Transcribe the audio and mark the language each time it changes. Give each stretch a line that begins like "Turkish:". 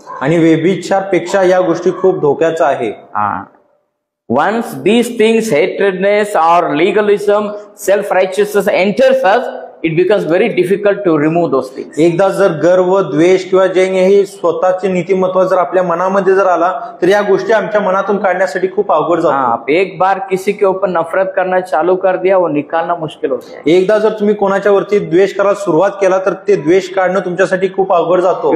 Marathi: आणि व्यभिचारपेक्षा या गोष्टी खूप धोक्याचं आहे.
English: Once these things, hatredness or legalism, self-righteousness enters us, it becomes very difficult to remove those things.
Marathi: एकदा जर गर्व, द्वेष किंवा जे हे स्वतःचे नीतिमत्व जर आपल्या मनामध्ये जर आला तर या गोष्टी आमच्या मनातून काढण्यासाठी खूप अवघड जातात.
Hindi: आप एक बार किसी के ऊपर नफरत करना चालू कर दिया, वो निकालना मुश्किल होता है.
Marathi: एकदा जर तुम्ही कोणाच्या वरती द्वेष करायला सुरुवात केला तर ते द्वेष काढणं तुमच्यासाठी खूप अवघड जातो.